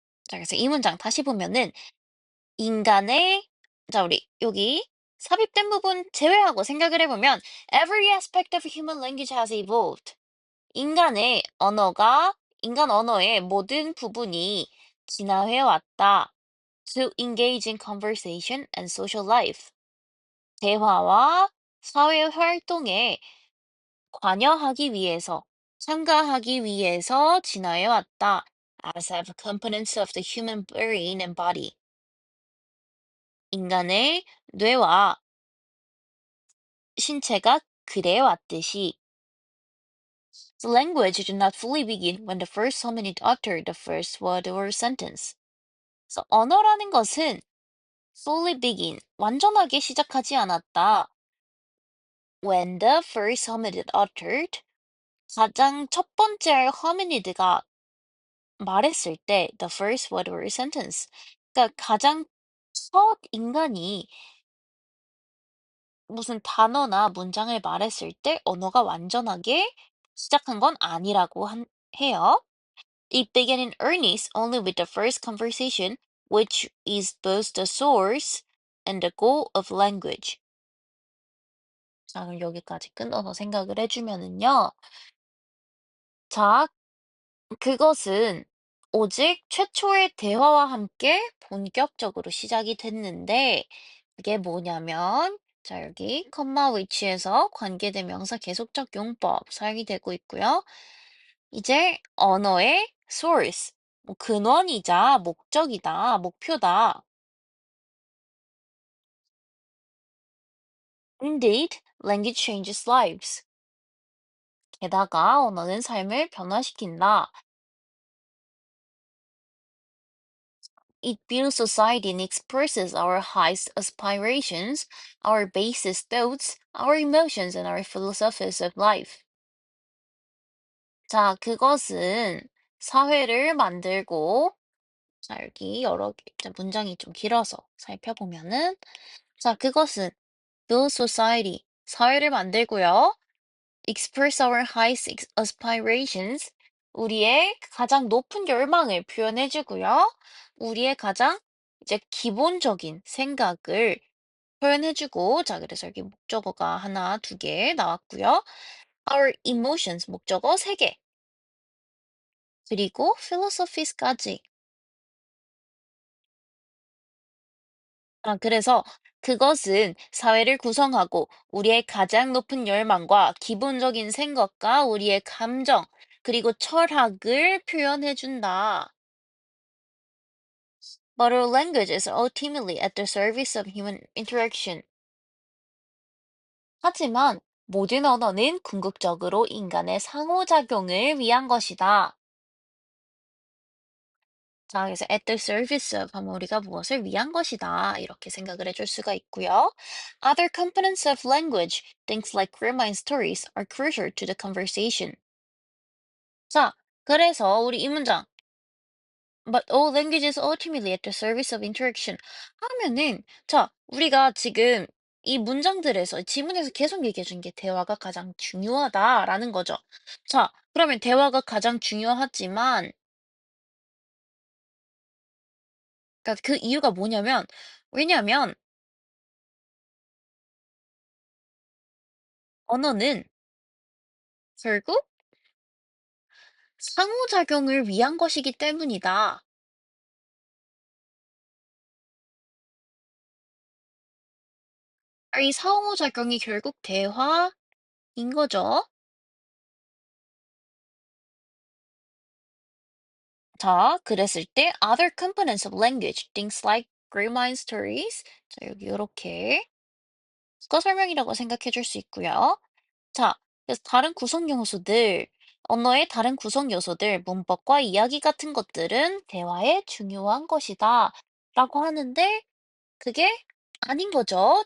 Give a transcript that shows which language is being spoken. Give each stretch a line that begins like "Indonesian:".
Korean: 자, 그래서 이 문장 다시 보면은 인간의 자, 우리 여기 삽입된 부분 제외하고 생각을 해보면
English: Every aspect of human language has evolved.
Korean: 인간의 언어가 인간 언어의 모든 부분이 진화해 왔다.
English: To engage in conversation and social life.
Korean: 대화와 사회 활동에 관여하기 위해서, 참가하기 위해서 진화해 왔다.
English: As have components of the human brain and body.
Korean: 인간의 뇌와 신체가 그래 왔듯이
English: the language did not fully begin when the first hominid uttered the first word or sentence.
Korean: 그래서 언어라는 것은
English: fully begin,
Korean: 완전하게 시작하지 않았다.
English: When the first hominid uttered,
Korean: 가장 첫 번째 hominid가 말했을 때
English: the first word or sentence.
Korean: 그러니까 가장 첫 인간이 무슨 단어나 문장을 말했을 때 언어가 완전하게 시작한 건 아니라고 해요.
English: It began in earnest only with the first conversation, which is both the source and the goal of language.
Korean: 자, 그럼 여기까지 끊어서 생각을 해주면은요. 자, 그것은 오직 최초의 대화와 함께 본격적으로 시작이 됐는데, 그게 뭐냐면, 자, 여기 컴마 위치에서 관계대명사 계속적 용법 사용이 되고 있고요. 이제 언어의 source, 뭐 근원이자 목적이다, 목표다.
English: Indeed, language changes lives.
Korean: 게다가 언어는 삶을 변화시킨다.
English: It builds society and expresses our highest aspirations, our basest thoughts, our emotions, and our philosophies of life.
Korean: 자, 그것은 사회를 만들고, 자, 여기 여러 개, 자, 문장이 좀 길어서 살펴보면은, 자, 그것은
English: build society,
Korean: 사회를 만들고요.
English: express our highest aspirations,
Korean: 우리의 가장 높은 열망을 표현해주고요. 우리의 가장 이제 기본적인 생각을 표현해주고, 자, 그래서 여기 목적어가 하나, 두 개 나왔고요.
English: Our emotions,
Korean: 목적어 세 개, 그리고 philosophies까지. 아, 그래서 그것은 사회를 구성하고 우리의 가장 높은 열망과 기본적인 생각과 우리의 감정, 그리고 철학을 표현해준다.
English: But our language is ultimately at the service of human interaction.
Korean: 하지만 모든 언어는 궁극적으로 인간의 상호작용을 위한 것이다. 자, 그래서
English: at the service of
Korean: 하면 우리가 무엇을 위한 것이다. 이렇게 생각을 해줄 수가 있고요.
English: Other components of language, things like rhyme stories, are crucial to the conversation.
Korean: 자, 그래서 우리 이 문장,
English: but all language is ultimately at the service of interaction
Korean: 하면은, 자, 우리가 지금 이 문장들에서, 지문에서 계속 얘기해 준 게 대화가 가장 중요하다라는 거죠. 자, 그러면 대화가 가장 중요하지만, 그러니까 그 이유가 뭐냐면, 왜냐면 언어는 결국 상호작용을 위한 것이기 때문이다. 이 상호작용이 결국 대화인 거죠. 자, 그랬을 때
English: other components of language, things like grammar and stories.
Korean: 자, 여기 이렇게 국어 설명이라고 생각해 줄 수 있고요. 자, 그래서 다른 구성 요소들, 언어의 다른 구성 요소들, 문법과 이야기 같은 것들은 대화에 중요한 것이다. 라고 하는데 그게 아닌 거죠.